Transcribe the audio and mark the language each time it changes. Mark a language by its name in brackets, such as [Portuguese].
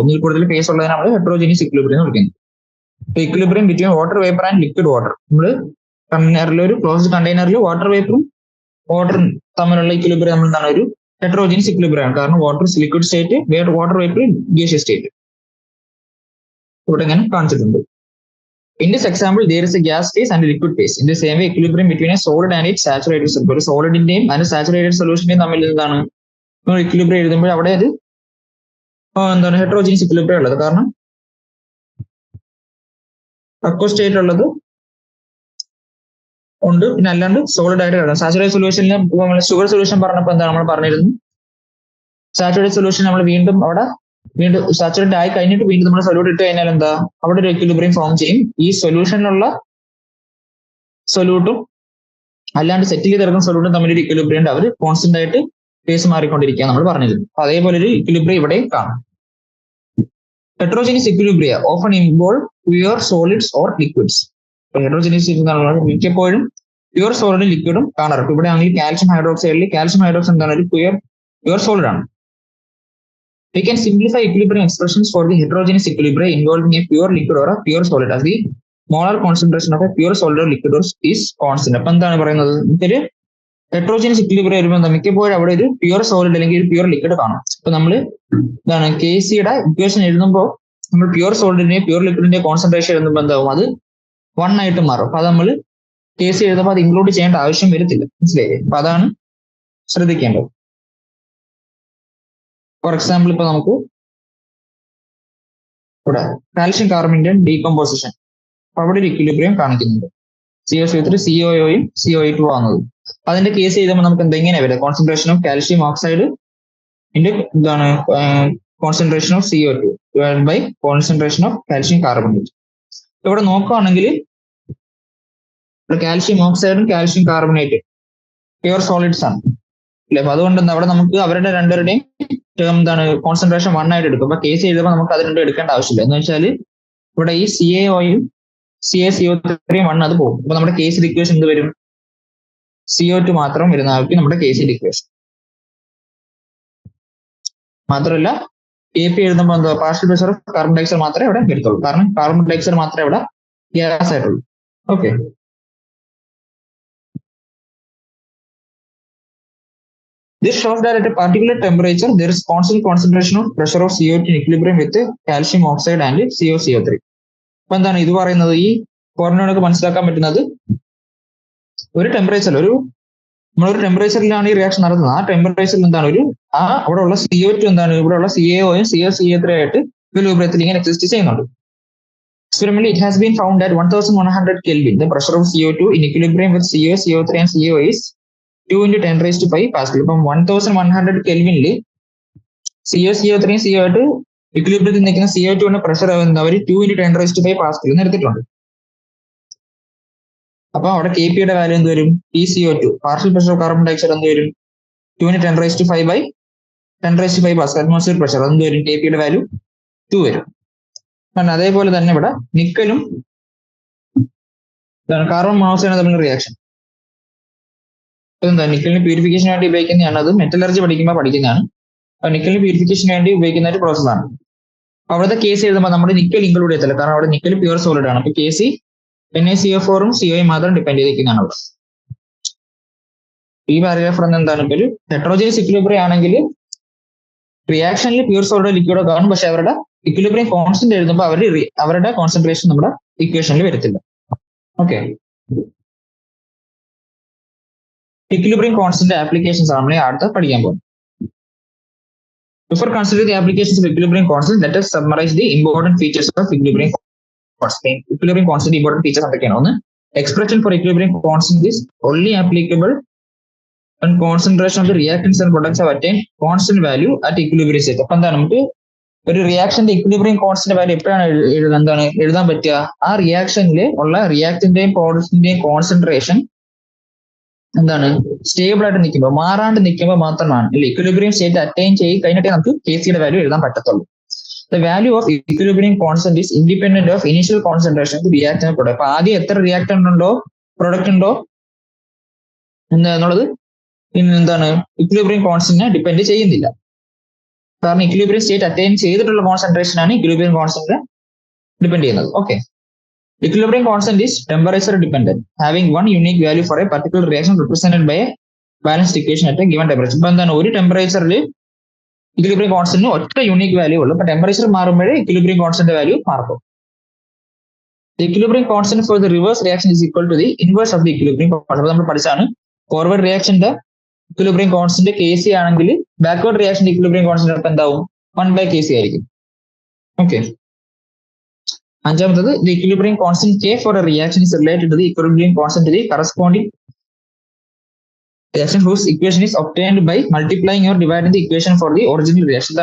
[Malayalam] ഒന്നിൽ കൂടുതൽ ഫേസ് ഉള്ളതിനെ നമ്മൾ ഹെട്രോജിനിയസ് ഇക്വിലിബ്രിയം എന്ന് വിളിക്കുന്നത്. [English] Equilibrium between water vapour and liquid water. [Malayalam] നമ്മൾ കണ്ടെയ്നറിൽ ഒരു ക്ലോസ്ഡ് കണ്ടെയ്നറിൽ വാട്ടർ വേപ്പറും വാട്ടറും തമ്മിലുള്ള ഇക്വിലിബ്രിയം നമ്മൾ എന്താണ് ഒരു ഹെട്രോജിനിയസ് ഇക്വിലിബ്രിയം ആണ്. കാരണം water liquid state, water vapour gaseous state. ഇവിടെ ഇങ്ങനെ കാണിച്ചിട്ടുണ്ട്. [English] In this example, there is a gas phase and a liquid phase. In the same way, equilibrium between a solid and its saturated solution. [Malayalam] ഒരു സോളിഡിന്റെയും അതിന്റെ saturated സൊല്യൂഷന്റെയും തമ്മിൽ എന്താണ് equilibrium എഴുതുമ്പോൾ അവിടെ അത് എന്താണ് ഹെട്രോജിനിയസ് ഇക്വിലിബ്രിയം ഉള്ളത്. കാരണം അക്വ സ്റ്റേറ്റ് ഉള്ളത് ഉണ്ട്, പിന്നെ അല്ലാണ്ട് സോളിഡ് ആയിട്ട് കിടക്കും. സാച്ചുറേറ്റഡ് സൊല്യൂഷനിൽ ഷുഗർ സൊല്യൂഷൻ പറഞ്ഞപ്പോൾ എന്താണ് നമ്മൾ പറഞ്ഞിരുന്നു? സാച്ചുറേറ്റഡ് സൊല്യൂഷൻ നമ്മൾ വീണ്ടും സാച്ചുറേറ്റ് ആയി കഴിഞ്ഞിട്ട് വീണ്ടും നമ്മൾ സൊല്യൂട്ട് ഇട്ട് കഴിഞ്ഞാൽ എന്താ അവിടെ ഒരു ഇക്വിലിബ്രിയം ഫോം ചെയ്യും. ഈ സൊല്യൂഷനിലുള്ള സൊല്യൂട്ടും അല്ലാണ്ട് സെറ്റ് ചെയ്ത് ഇറങ്ങുന്ന സൊല്യൂട്ടും തമ്മിലൊരു ഇക്വിലിബ്രിയം ഉണ്ട്. അവർ കോൺസ്റ്റന്റ് ആയിട്ട് ഫേസ് മാറിക്കൊണ്ടിരിക്കുക നമ്മൾ പറഞ്ഞിരുന്നു. അപ്പൊ അതേപോലെ ഒരു ഇക്വിലിബ്രിയം ഇവിടെ കാണാം. [English] Heterogeneous equilibria often involve pure solids or liquids. [Malayalam] ഹെട്രോജിനിയസ് മിക്കപ്പോഴും പ്യുവർ സോളിഡും ലിക്വിഡും കാണാറുണ്ട്. ഇവിടെ ആണെങ്കിൽ കാൽഷ്യം ഹൈഡ്രോക്സൈഡ് എന്താണ് ഒരു പ്യുവർ സോളിഡ് ആണ്. [English] We can simplify equilibrium expressions for the heterogeneous equilibrium involving a pure liquid or a pure solid as the molar concentration of a pure solid or liquid is constant. [Malayalam] അപ്പൊ എന്താണ് പറയുന്നത്? ഇതൊരു ഹെട്രോജിനിയസ് equilibrium വരുമ്പോൾ മിക്കപ്പോഴും അവിടെ ഒരു pure solid അല്ലെങ്കിൽ ഒരു പ്യുവർ ലിക്വിഡ് കാണും. അപ്പൊ നമ്മൾ എന്താണ് Kcയുടെ ഇക്വേഷൻ എഴുതുമ്പോൾ നമ്മൾ പ്യുവർ സോളിഡിന്റെയും പ്യുവർ ലിക്വിഡിന്റെ കോൺസെൻട്രേഷൻ എഴുതുമ്പോൾ എന്താവും? അത് 1 ആയിട്ട് മാറും. അപ്പൊ അത് നമ്മൾ Kc എഴുതുമ്പോൾ അത് ഇൻക്ലൂഡ് ചെയ്യേണ്ട ആവശ്യം വരത്തില്ല. മനസ്സിലായില്ലേ? അപ്പൊ അതാണ് ശ്രദ്ധിക്കേണ്ടത്. [English] for example [Malayalam] ഇപ്പൊ നമുക്ക് ഇവിടെ കാൽഷ്യം കാർബണിന്റെ ഡീകമ്പോസിഷൻ അവിടെ ഒരു ഇക്വിലിബ്രിയം കാണിക്കുന്നുണ്ട്. COCO3 COOയും COE2 ആവുന്നത്. അതിന്റെ കേസ് ചെയ്തുമ്പോൾ നമുക്ക് എന്തെങ്ങനെ വരിക? [English] concentration of calcium oxide [Malayalam] ഇന്റെ എന്താണ് [English] Concentration of CO2 divided by concentration of calcium carbonate. [Malayalam] ഇവിടെ നോക്കുകയാണെങ്കിൽ calcium ഓക്സൈഡും calcium carbonate pure solids ആണ് അല്ലെ? അപ്പൊ അതുകൊണ്ട് അവിടെ നമുക്ക് അവരുടെ രണ്ടുപേരുടെയും ടേം എന്താണ് കോൺസെൻട്രേഷൻ 1 ആയിട്ട് എടുക്കും. അപ്പൊ കേസ് എഴുതുമ്പോൾ നമുക്ക് അത് രണ്ടും എടുക്കേണ്ട ആവശ്യമില്ല. എന്ന് വെച്ചാൽ ഇവിടെ ഈ CaOയും CaCO3 1 അത് പോകും. അപ്പൊ നമ്മുടെ കേസിന്റെ ഇക്വേഷൻ എന്ത് വരും? CO2 മാത്രം വരുന്നതായിരിക്കും നമ്മുടെ കേസിന്റെ ഇക്വേഷൻ. മാത്രമല്ല Kp എഴുതുമ്പോൾ എന്താ [English] partial pressure of carbon dioxide [Malayalam] മാത്രമേ ഇവിടെ വരത്തുള്ളൂ. കാരണം കാർബൺ ഡയോക്സൈഡ് മാത്രമേ ഇവിടെ ഗ്യാസ് ആയിട്ടുള്ളൂ. Okay, [English] This shows that at a particular temperature, there is constant concentration of pressure of CO2 in equilibrium with calcium oxide and COCO3. [Malayalam] അപ്പൊ എന്താണ് ഇത് പറയുന്നത്? ഈ ഫോർമുലയൊക്കെ മനസ്സിലാക്കാൻ പറ്റുന്നത് ഒരു ടെമ്പറേച്ചറിൽ നമ്മളൊരു ടെമ്പറേച്ചറിലാണ് ഈ റിയാക്ഷൻ നടത്തുന്നത്. ആ ടെമ്പറേച്ചറിൽ എന്താണ് അവിടെ ഉള്ള CO2 എന്താണ് ഇവിടെയുള്ള CaOയും COCO3 ആയിട്ട് ഇക്വിലിബ്രിയത്തിൽ ഇങ്ങനെ എക്സിസ്റ്റ് ചെയ്യുന്നുണ്ട്. [English] Experimentally, it has been found that 1100 Kelvin, the pressure of CO2 in equilibrium with CO, CO3 and CO is 2 into 10 raised to 5 Pascal. [Malayalam] ഇപ്പം 1100 കെൽവിനിൽ CO3 CO2 ഇക്വിലിബ്രിയത്തിൽ നിൽക്കുന്ന CO2 pressure our [English] 2 into 10 raised to 5 Pascal [Malayalam] എന്ന് എടുത്തിട്ടുണ്ട്. അപ്പൊ അവിടെ KP value എന്ത് വരും? PCO2 [English] partial pressure of carbon dioxide [Malayalam] എന്ത് വരും? [English] 2 into 10 raised to 5 by 10 raised to 5 Pascal [Malayalam] atmosphere pressure എന്ത് വരും? KP വാല്യൂ 2 വരും. അതേപോലെ തന്നെ ഇവിടെ നിക്കലും കാർബൺ മോണോക്സൈഡ് തമ്മിലുള്ള റിയാക്ഷൻ എന്താ? നിക്കലിന് പ്യൂരിഫിക്കേഷന് വേണ്ടി ഉപയോഗിക്കുന്നതാണ്. അത് മെറ്റലർജി പഠിക്കുന്നതാണ്. നിക്കലിന് പ്യൂരിഫിക്കേഷന് വേണ്ടി ഉപയോഗിക്കുന്ന ഒരു പ്രോസസ്സാണ്. അവിടുത്തെ കേസ് എഴുതുമ്പോൾ നമ്മുടെ നിക്കൽ ഇൻക്ലൂഡ് ചെയ്യത്തില്ല, കാരണം അവിടെ നിക്കൽ പ്യൂർ സോളിഡ് ആണ്. അപ്പൊ കേസ് NaCO4ഉം CO മാത്രം ഡിപ്പെൻഡ് ചെയ്തിരിക്കുന്നതാണ് അവിടെ. ഈ പാരഗ്രാഫ് എന്താണ്? ഒരു ഹെറ്ററോജനസ് ഇക്വിലിബ്രിയം ആണെങ്കിൽ റിയാക്ഷനിൽ പ്യൂർ സോളിഡ് ലിക്വിഡോ കാണും, പക്ഷെ അവരുടെ ഇക്വിലിബ്രിയം കോൺസ്റ്റന്റ് എഴുതുമ്പോൾ അവരുടെ കോൺസെൻട്രേഷൻ നമ്മുടെ ഇക്വേഷനിൽ വരത്തില്ല. ഓക്കെ, ഇക്വിലിബ്രിയം കോൺസ്റ്റന്റ് ആപ്ലിക്കേഷൻസ് ആണ് നമ്മൾ അടുത്ത് പഠിക്കാൻ പോകുന്നത്. [English] Before considering the applications of equilibrium constant, let us summarize the important features of equilibrium constant. Equilibrium constant important features [Malayalam] എന്തൊക്കെയാണ്? ഒന്ന്, [English] expression for equilibrium constant is only applicable when concentration of the reactants and products have attained constant value at equilibrium state. [Malayalam] അപ്പൊ എന്താണ് നമുക്ക് ഒരു റിയാക്ഷന്റെ equilibrium constant value എപ്പോഴാണ് എഴുതാൻ പറ്റുക? ആ റിയാക്ഷനിൽ ഉള്ള റിയാക്ടന്റെയും പ്രോഡക്റ്റിന്റെയും കോൺസെൻട്രേഷൻ എന്താണ് സ്റ്റേബിൾ ആയിട്ട് നിൽക്കുമ്പോൾ, മാറാണ്ട് നിൽക്കുമ്പോൾ മാത്രമാണ് ഇക്വിലിബ്രിയം സ്റ്റേറ്റ് അറ്റൈൻ കഴിഞ്ഞിട്ടേ നമുക്ക് KCയുടെ വാല്യൂ എഴുതാൻ പറ്റത്തുള്ളൂ. [English] The value of equilibrium constant is independent of initial concentration of reactant product. [Malayalam] അപ്പൊ ആദ്യം എത്ര റിയാക്ടന്റ് ഉണ്ടോ പ്രൊഡക്റ്റ് ഉണ്ടോ എന്നുള്ളത് എന്താണ് ഇക്വിലിബ്രിയം കോൺസ്റ്റന്റിനെ ഡിപ്പെൻഡ് ചെയ്യുന്നില്ല. കാരണം ഇക്വിലിബ്രിയം സ്റ്റേറ്റ് അറ്റൈൻ ചെയ്തിട്ടുള്ള കോൺസെൻട്രേഷൻ ആണ് ഇക്വിലിബ്രിയം കോൺസ്റ്റന്റിനെ ഡിപ്പെൻഡ് ചെയ്യുന്നത്. [English] Okay, equilibrium constant is temperature dependent, having one unique value for a particular reaction represented by a balanced equation at a given temperature. [Malayalam] ഇപ്പൊ എന്താണ് ഒരു ടെമ്പറേച്ചറിൽ equilibrium കോൺസ്റ്റന്റിന് ഒറ്റ യൂണിക് വാല്യൂ ഉള്ളൂ. അപ്പൊ ടെമ്പറേച്ചർ മാറുമ്പോഴേ ഇക്വിലിബ്രിയം കോൺസ്റ്റന്റ് വാല്യൂ മാറും. [English] The equilibrium constant for the reverse reaction is equal to the inverse of the equilibrium constant. [Malayalam] നമ്മൾ പഠിച്ചാണ് ഫോർവേഡ് റിയാക്ഷന്റെ ഇക്വിലിബ്രിയം കോൺസ്റ്റന്റ് KC ആണെങ്കിൽ ബാക്ക്വേർഡ് റിയാക്ഷന്റെ ഇക്വിലിബ്രിയം കോൺസ്റ്റന്റ് അപ്പൊ എന്താവും? 1/KC ആയിരിക്കും. ഓക്കെ, അഞ്ചാമത്തത് [English] the equilibrium constant K for a reaction is related to the equilibrium constant to the corresponding reaction whose equation is obtained by multiplying or dividing the equation for the original reaction.